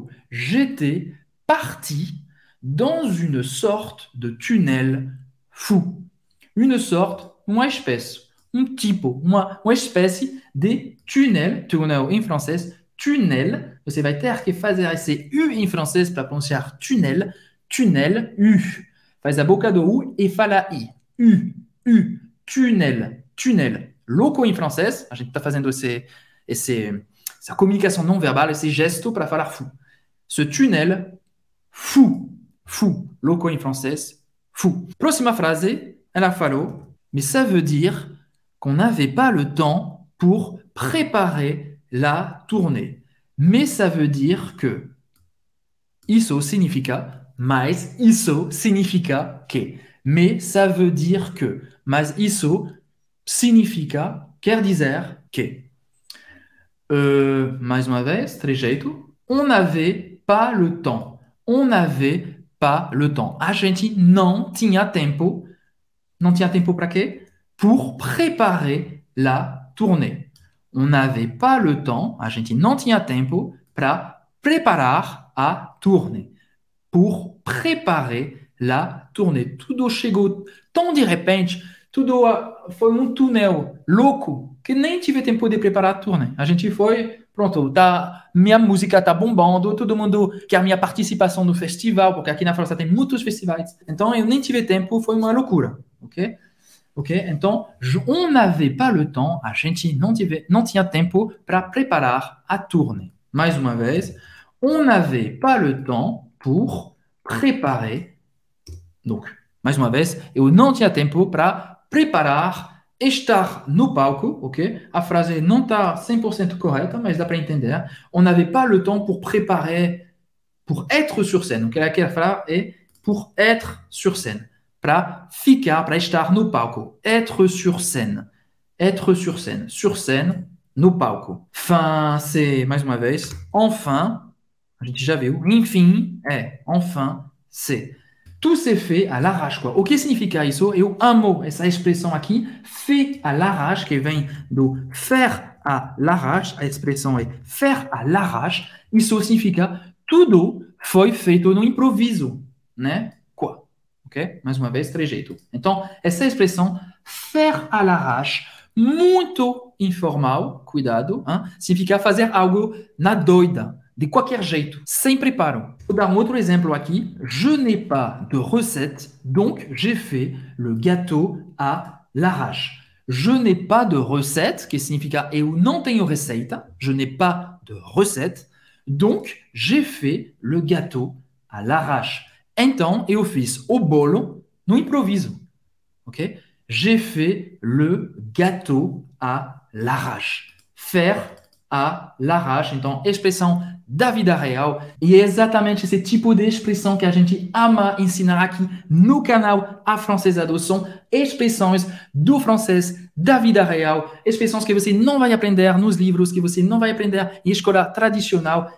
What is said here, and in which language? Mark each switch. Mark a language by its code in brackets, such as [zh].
[fr] J'étais parti dans une sorte de tunnel fou. Une sorte [pt] uma espécie, tipo, uma espécie de túnel em francês, tunnel. Você vai ter que fazer esse U em francês para pronunciar tunnel, tunnel, U. Faz a boca do U e fala I. U, tunnel, tunnel. Louco em francês, a gente está fazendo essa comunicação não verbal, esse gesto para falar fou. Ce tunnel, fou, fou. Louco em francês, fou. Próxima frase, ela falou, [fr] mais ça veut dire qu'on n'avait pas le temps pour préparer la tournée. Mais ça veut dire que [pt] isso significa, mas isso significa que. [fr] Mais ça veut dire que. [pt] Mas isso significa, quer dizer que. Mais uma vez, trejeito. [fr] On n'avait pas le temps. On n'avait pas le temps. [pt] A gente não tinha tempo. Não tinha tempo para quê? [fr] Pour préparer la tournée. On n'avait pas le temps. [pt] A gente não tinha tempo para preparar a tournée. [fr] Pour préparer la tournée. [pt] Tudo chegou tão de repente, tudo foi um túnel louco que nem tive tempo de preparar a turnê. A gente foi, pronto, minha música tá bombando, todo mundo quer minha participação no festival, porque aqui na França tem muitos festivais. Então eu nem tive tempo, foi uma loucura, ok? Ok? Então, [fr] on n'avait pas le temps, [pt] a gente não tinha tempo para preparar a turnê. Mais uma vez, [fr] on n'avait pas le temps pour préparer. [pt] Donc, mais uma vez, eu não tinha tempo para preparar, estar no palco, ok? A frase não está 100% correta, mas dá para entender. [fr] On n'avait pas le temps pour préparer, pour être sur scène. [pt] Donc, aquela frase é [fr] pour être sur scène. [pt] Para ficar, para estar no palco. [fr] Être sur scène. Être sur scène. [pt] Sur scène, no palco. Fin, c'est, mais uma vez, enfin, a gente já viu. Enfim, enfin, c'est. [fr] Tout s'est fait à l'arrache, quoi. [pt] O que significa isso? Eu amo essa expressão aqui, [fr] fait à l'arrache, [pt] que vem do [fr] faire à l'arrache. [pt] A expressão é [fr] faire à l'arrache. [pt] Isso significa tudo foi feito no improviso, né? Quoi? Ok? Mais uma vez, trejeito. Então, essa expressão, [fr] faire à l'arrache, [pt] muito informal, cuidado, hein? Significa fazer algo na doida, de qualquer jeito, sem preparo. Vou dar um outro exemplo aqui. [fr] Je n'ai pas de recette, donc j'ai fait le gâteau à l'arrache. Je n'ai pas de recette, [pt] que significa eu não tenho receita. [fr] Je n'ai pas de recette, donc j'ai fait le gâteau à l'arrache. [pt] Então, eu fiz o bolo no improviso. Ok? [fr] J'ai fait le gâteau à l'arrache. Faire à l'arrache. [pt] Então, expressão da vida real. E é exatamente esse tipo de expressão que a gente ama ensinar aqui no canal Afrancesado. São expressões do francês da vida real. Expressões que você não vai aprender nos livros, que você não vai aprender em escola tradicional.